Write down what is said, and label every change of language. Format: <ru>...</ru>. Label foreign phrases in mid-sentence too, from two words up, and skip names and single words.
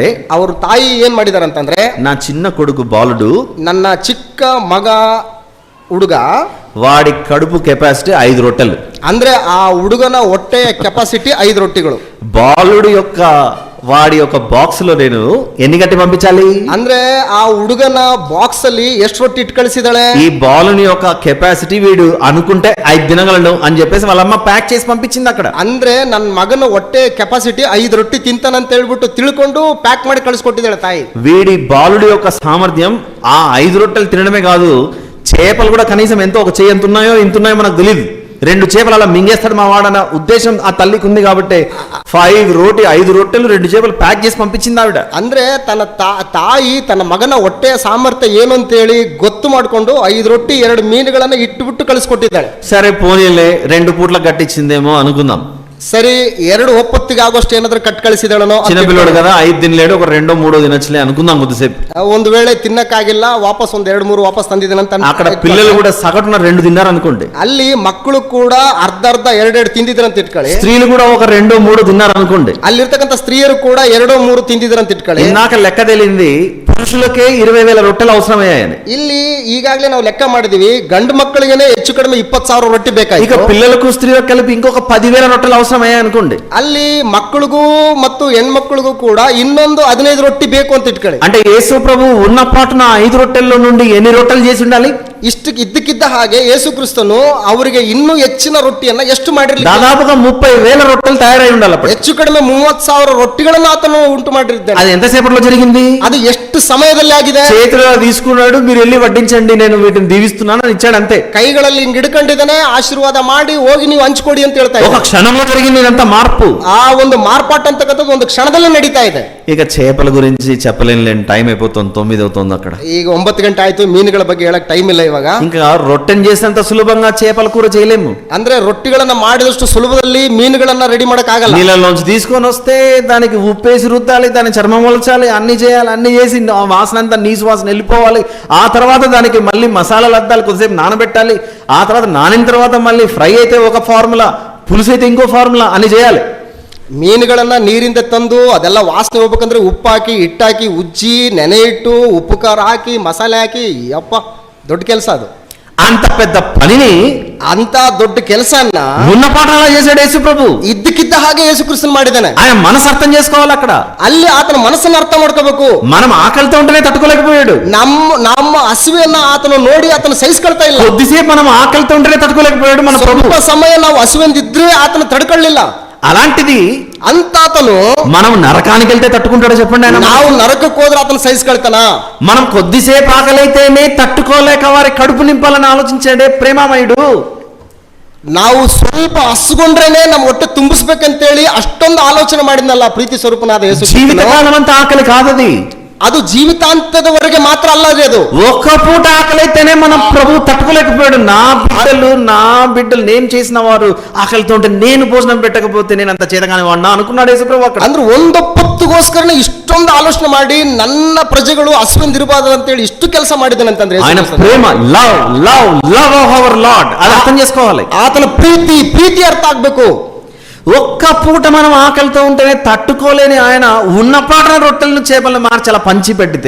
<kn>ಅವ್ರ ತಾಯಿ ಏನ್ ಮಾಡಿದಾರೆ ಅಂತಂದ್ರೆ</kn> <te>నా చిన్న కొడుకు బాలుడు,</te> <kn>ನನ್ನ ಚಿಕ್ಕ ಮಗ ಹುಡುಗ,</kn> <te>వాడి కడుపు కెపాసిటీ 5 రొట్టెలు.</te> <kn>ಅಂದ್ರೆ ಆ ಹುಡುಗನ ಹೊಟ್ಟೆಯ ಕೆಪಾಸಿಟಿ 5 ರೊಟ್ಟಿಗಳು.</kn> <te>బాలుడు యొక్క వాడి యొక్క బాక్స్ లో నేను ఎన్ని గట్టి పంపించాలి</te> <kn>ಅಂದ್ರೆ ಆ ಹುಡುಗನ ಬಾಕ್ಸ್ ಅಲ್ಲಿ ಎಷ್ಟು ರೊಟ್ಟಿ ಇಟ್ಟು ಕಳಿಸಿದಾಳೆ.</kn> <te>ఈ బాలుని యొక్క కెపాసిటీ వీడు అనుకుంటే 5 దినగలను అని చెప్పేసి వాళ్ళమ్మ ప్యాక్ చేసి పంపించింది అక్కడ.</te> <kn>ಅಂದ್ರೆ ನನ್ನ ಮಗನ ಹೊಟ್ಟೆ ಕೆಪಾಸಿಟಿ 5 ರೊಟ್ಟಿ ತಿಂತಾನಂತ ಹೇಳ್ಬಿಟ್ಟು ತಿಳ್ಕೊಂಡು ಪ್ಯಾಕ್ ಮಾಡಿ ಕಳಿಸ್ಕೊಟ್ಟಿದ್ದಾಳೆ ತಾಯಿ.</kn> <te>వీడి బాలుడి యొక్క సామర్థ్యం ఆ 5 రొట్టెలు తినడమే కాదు, చేపలు కూడా కనీసం ఎంతో ఒక చేయి ఎంత ఉన్నాయో మనకు తెలియదు. 2 చేపలు అలా మింగేస్తాడు మా వాడన్న ఉద్దేశం ఆ తల్లికి ఉంది కాబట్టి 5 రొట్టెలు 2 చేపలు ప్యాక్ చేసి పంపించింది ఆవిడ.</te> <kn>ಅಂದ್ರೆ ತನ್ನ ತಾಯಿ ತನ್ನ ಮಗನ ಹೊಟ್ಟೆಯ ಸಾಮರ್ಥ್ಯ ಏನು ಅಂತ ಹೇಳಿ ಗೊತ್ತು ಮಾಡಿಕೊಂಡು 5 ರೊಟ್ಟಿ 2 ಮೀನುಗಳನ್ನ ಇಟ್ಟುಬಿಟ್ಟು ಕಳಿಸ್ಕೊಟ್ಟಿದ್ದಾಳೆ.</kn> <te>సరే పోనీలే 2 పూట్ల కట్టించిందేమో అనుకుందాం.</te> <kn>సరే 2 ಒಪ್ಪತ್ತಿಗೆ ಆಗೋಷ್ಟು ಏನಾದ್ರೂ ಕಟ್ ಕಳಿಸಿದಳನೋ</kn> <te>చిన్నపిల్లడు కదా 5 తినలేడు, ఒక 2-3 తినొచ్చులే అనుకుందాం కొద్దిసేపు.</te> <kn>ಒಂದು ವೇಳೆ ತಿನ್ನಕ್ಕಾಗಿಲ್ಲ, ವಾಪಸ್ 2-3 ವಾಪಸ್ ತಂದಿದ್ದಾನಂತ</kn> <te>అక్కడ పిల్లలు కూడా సగటున 2 తిన్నారు అనుకోండి,</te> <kn>ಅಲ್ಲಿ ಮಕ್ಕಳು ಕೂಡ ಅರ್ಧ 2 ತಿಂದಿದ್ರಂತ ಇಟ್ಕೊಳ್ಳಿ,</kn> <te>స్త్రీలు కూడా ఒక 2-3 తిన్నారు అనుకోండి,</te> <kn>ಅಲ್ಲಿರ್ತಕ್ಕಂಥ ಸ್ತ್ರೀಯರು ಕೂಡ 2-3 తింದಿದ್ರಂತ ಇಟ್ಕೊಳ್ಳಿ.</kn> <te>ఇందాక లెక్క తేలింది పురుషులకే 20,000 రొట్టెలు అవసరమయ్యాయని.</te> <kn>ಇಲ್ಲಿ ಈಗಾಗಲೇ ನಾವು ಲೆಕ್ಕ ಮಾಡಿದೀವಿ, ಗಂಡು ಮಕ್ಕಳಿಗೆ ಹೆಚ್ಚು ಕಡಿಮೆ 20,000 ರೊಟ್ಟಿ</kn> <te>ఇక</te> <kn>ಬೇಕಾಯ್ತು.</kn> <te>పిల్లలకు స్త్రీలకు కలిపి ఇంకొక 10,000 రొట్టెలు అవసరమయ్యాయి అనుకోండి.</te> <kn>ಅಲ್ಲಿ ಮಕ್ಕಳಿಗೂ ಮತ್ತು ಹೆಣ್ಮಕ್ಳಿಗೂ ಕೂಡ ಇನ್ನೊಂದು 15 ರೊಟ್ಟಿ ಬೇಕು ಅಂತ ಇಟ್ಕೊಳ್ಳಿ.</kn> <te>అంటే యేసు ప్రభు ఉన్న పాటున 5 రొట్టెల్లో నుండి ఎన్ని రొట్టెలు చేసి ఉండాలి?</te> <kn>ಇಷ್ಟು ಇದ್ದಕ್ಕಿದ್ದ ಹಾಗೆ ಯೇಸು ಕ್ರಿಸ್ತನು ಅವರಿಗೆ ಇನ್ನೂ ಹೆಚ್ಚಿನ ರೊಟ್ಟಿಯನ್ನ ಎಷ್ಟು ಮಾಡಿರ್ಲಿಲ್ಲ,</kn> <te>దాదాపుగా 30,000 రొట్టెలు తయారై ఉండాలి. అప్పుడు</te> <kn>ಹೆಚ್ಚು ಕಡಿಮೆ 30,000 ರೊಟ್ಟಿಗಳನ್ನು ಆತನು ಉಂಟು ಮಾಡಿರ್ತಾನೆ.</kn> <te>అది ఎంతసేపట్లో జరిగింది?</te> <kn>ಅದು ಎಷ್ಟು ಸಮಯದಲ್ಲಿ ಆಗಿದೆ?</kn> <te>చేతిలో తీసుకున్నాడు, మీరు వెళ్ళి వడ్డించండి, నేను వీటిని దీవిస్తున్నాను అని ఇచ్చాడు అంతే.</te> <kn>ಕೈಗಳಲ್ಲಿ ಹಿಂಗ್ ಹಿಡ್ಕೊಂಡಿದ್ದಾನೆ, ಆಶೀರ್ವಾದ ಮಾಡಿ ಹೋಗಿ ನೀವು ಹಂಚ್ಕೊಡಿ ಅಂತ ಹೇಳ್ತಾ</kn> <te>ఒక</te> <kn>ಇದ್ದಾನೆ.</kn> <te>క్షణంలో జరిగింది ఇదంతా మార్పు.</te> <kn>ಆ ಒಂದು ಮಾರ್ಪಾಟ ಅಂತಕ್ಕಂಥದ್ದು ಒಂದು ಕ್ಷಣದಲ್ಲೇ ನಡೀತಾ ಇದೆ.</kn> <te>ఇక చేపల గురించి చెప్పలేని టైం అయిపోతుంది, 9 అవుతుంది అక్కడ.</te> <kn>ಈಗ 9 ಗಂಟೆ ಆಯ್ತು, ಮೀನುಗಳ ಬಗ್ಗೆ ಹೇಳಕ್ ಟೈಮ್ ಇಲ್ಲ ಇವಾಗ.</kn> <te>ఇంకా రొట్టెని చేసినంత సులభంగా చేపల కూర చేయలేము.</te> <kn>ಅಂದ್ರೆ ರೊಟ್ಟಿಗಳನ್ನ ಮಾಡಿದಷ್ಟು ಸುಲಭದಲ್ಲಿ ಮೀನುಗಳನ್ನ ರೆಡಿ ಮಾಡಕ್ ಆಗಲ್ಲ.</kn> <te>నీళ్ళలోంచి తీసుకొని వస్తే దానికి ఉప్పేసి రుద్దాలి, దాని చర్మం వలచాలి, అన్ని చేయాలి, అన్ని చేసి వాసన అంతా నీసు వాసన వెళ్ళిపోవాలి. ఆ తర్వాత దానికి మళ్ళీ మసాలాలు అద్దాలి, కొద్దిసేపు నానబెట్టాలి. ఆ తర్వాత నానిన తర్వాత మళ్ళీ ఫ్రై అయితే ఒక ఫార్ములా, పులుసు అయితే ఇంకో ఫార్ములా, అన్ని చేయాలి.</te> <kn>ಮೀನುಗಳನ್ನ ನೀರಿಂದ ತಂದು ಅದೆಲ್ಲ ವಾಸನೆ ಹೋಗ್ಬೇಕಂದ್ರೆ ಉಪ್ಪು ಹಾಕಿ, ಹಿಟ್ಟಾಕಿ, ಉಜ್ಜಿ, ನೆನೆ ಇಟ್ಟು, ಉಪ್ಪು ಖಾರ ಹಾಕಿ, ಮಸಾಲೆ ಹಾಕಿ, ಯಪ್ಪ ದೊಡ್ಡ ಕೆಲಸ ಅದು.</kn> <te>అంత పెద్ద పనిని,</te> <kn>ಅಂತ ದೊಡ್ಡ ಕೆಲಸನ್ನ</kn> <te>ఉన్న పాఠాలా చేశాడు యేసు ప్రభు.</te> <kn>ಇದ್ದಕ್ಕಿದ್ದ ಹಾಗೆ ಯೇಸು ಕ್ರಿಸ್ತನ್ ಮಾಡಿದ್ದಾನೆ.</kn> <te>ఆయన మనసు అర్థం చేసుకోవాలి. అక్కడ</te> <kn>ಅಲ್ಲಿ ಆತನ ಮನಸ್ಸನ್ನ ಅರ್ಥ ಮಾಡ್ಕೋಬೇಕು.</kn> <te>మనం ఆకలితో ఉంటేనే తట్టుకోలేకపోయాడు.</te> <kn>ನಮ್ಮ ಹಸಿವೆಯನ್ನ ಆತನು ನೋಡಿ ಆತನ ಸಹಿಸ್ಕೊಳ್ತಾ ಇಲ್ಲ.</kn> <te>కొద్దిసేపు మనం ఆకలితో ఉంటేనే తట్టుకోలేకపోయాడు మన ప్రభు.</te> <kn>ಸ್ವಲ್ಪ ಸಮಯ ನಾವು ಹಸಿವೆಂದಿದ್ರೆ ಆತನ ತಡ್ಕೊಳ್ಳಿಲ್ಲ.</kn> <te>అలాంటిది</te> <kn>ಅಂತಾತನು</kn> <te>మనం నరకానికి వెళ్తే తట్టుకుంటాడో చెప్పండి ఆయన.</te> <kn>ನಾವು ನರಕಕ್ಕೆ ಹೋದ್ರೆ ಆತನ ಸಹಿಸ್ಕೊಳ್ತಾನ?</kn> <te>మనం కొద్దిసేపు ఆకలైతేనే తట్టుకోలేక వారి కడుపు నింపాలని ఆలోచించాడే ప్రేమామయుడు.</te> <kn>ನಾವು ಸ್ವಲ್ಪ ಹಸ್ಕೊಂಡ್ರೇನೆ ನಮ್ಮ ಹೊಟ್ಟೆ ತುಂಬಿಸ್ಬೇಕಂತೇಳಿ ಅಷ್ಟೊಂದು ಆಲೋಚನೆ ಮಾಡಿದ್ನಲ್ಲ ಪ್ರೀತಿ ಸ್ವರೂಪನಾದ ಯೇಸು.</kn> <te>జీవితకాలం అంతా ఆకలి కాదది,</te> <kn>ಅದು ಜೀವಿತಾಂತದವರೆಗೆ ಮಾತ್ರ ಅಲ್ಲ ಅದು.</kn> <te>ఒక్క పూట ఆకలైతేనే మనం ప్రభు తట్టుకోలేకపోయాడు. నా బిడ్డలు నేను చేసిన వారు ఆకలితో ఉంటే నేను భోజనం పెట్టకపోతే నేను అంత చేతగానే వాడినా అనుకున్నాడు యేసు ప్రభు. అక్కడ</te> <kn>ಅಂದ್ರೆ ಒಂದೊಪ್ಪತ್ತಿಗೋಸ್ಕರನೇ ಇಷ್ಟೊಂದು ಆಲೋಚನೆ ಮಾಡಿ ನನ್ನ ಪ್ರಜೆಗಳು ಹಸುವೆಂದಿರಬಾರದು ಅಂತೇಳಿ ಇಷ್ಟು ಕೆಲಸ ಮಾಡಿದ್ದಾನಂತಂದ್ರೆ</kn> <te>ఆయన ప్రేమ,</te> <en>love of our Lord,</en> <te>అది అర్థం చేసుకోవాలి.</te> <kn>ಆತನ ಪ್ರೀತಿ ಅರ್ಥ ಆಗ್ಬೇಕು.</kn> <te>ఒక్క పూట మనం ఆకలితో ఉంటేనే తట్టుకోలేని ఆయన ఉన్న పాటన రొట్టెలను చేపలను మార్చి అలా పంచి పెడితే</te>